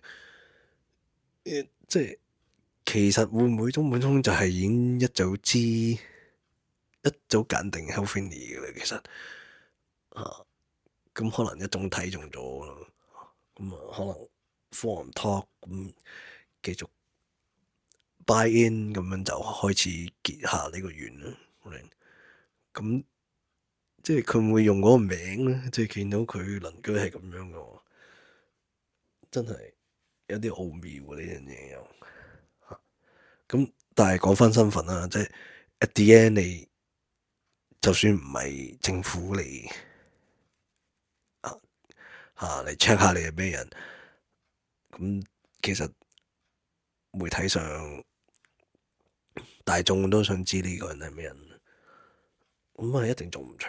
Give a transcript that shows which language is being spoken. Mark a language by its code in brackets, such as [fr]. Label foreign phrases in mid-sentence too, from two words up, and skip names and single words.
[yue] 即係其實會唔會中本聰就係已經一早知、一早揀定 Hal Finney 嘅啦？其實咁可能一種睇中咗咯。咁可能 Forum Talk 咁繼續 [en] buy in， [yue] 咁樣就開始結下呢個緣啦。咁即係佢會唔會用嗰個名咧？即係見到佢鄰居係咁樣嘅，真係有啲奧妙呢樣嘢又。咁但係講翻身份啦，即係 [en] at the end [yue] 你就算唔係政府嚟嚟 check 下你係咩人，咁其實媒體上大眾都想知呢個人係咩人，咁係一定做唔長。